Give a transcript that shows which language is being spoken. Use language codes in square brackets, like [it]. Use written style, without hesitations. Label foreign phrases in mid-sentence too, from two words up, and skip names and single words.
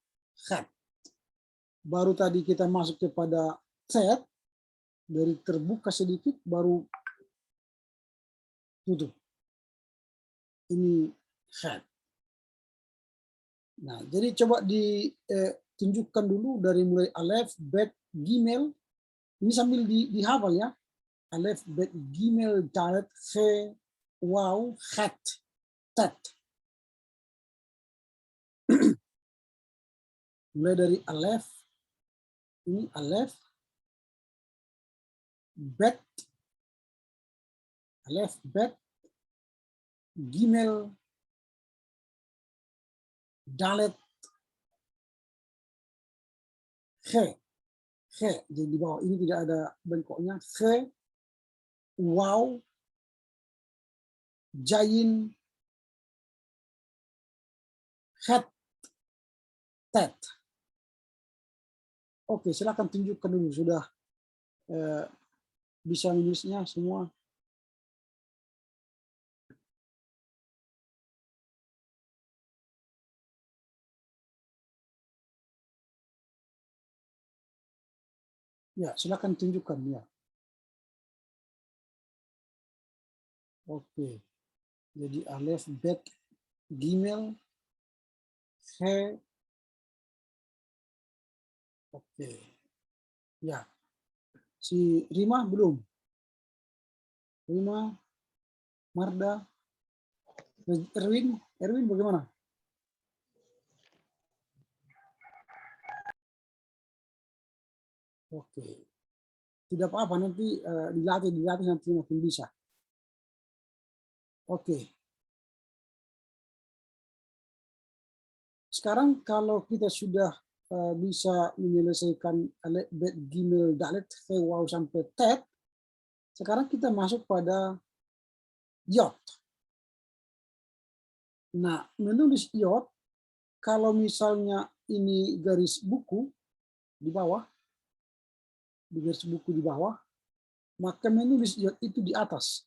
[id] Baru tadi kita masuk kepada head, dari terbuka sedikit, baru tutup. Ini head. Nah, jadi coba ditunjukkan dulu dari mulai [he] alef, bet, gimel. [id] Ini sambil dihafal ya. [he] Alef, bet, gimel, dalet, he, waw, het, tet. [id] Mulai dari alef, ini [he] alef, bet, gimel, dalet, he. [id] Jadi di bawah ini tidak ada bengkoknya. [he] He, waw, jayin, het, tet. [id] Oke, silakan tunjukkan dulu, sudah bisa menulisnya semua. Ya, silakan tunjukkan ya. Oke. Jadi [he] alef, bet, gimel, he. [id] Oke. Ya. Si Rima belum? Rima, Marda, Erwin bagaimana? Oke. Tidak apa-apa, nanti dilatih nanti makin bisa. Oke. Sekarang kalau kita sudah bisa menyelesaikan [he] alef, bet, gimel, dalet, he, [id] waw sampai tet, sekarang kita masuk pada yod. Nah, menulis yod, kalau misalnya ini garis buku di bawah, maka menulis yod itu di atas.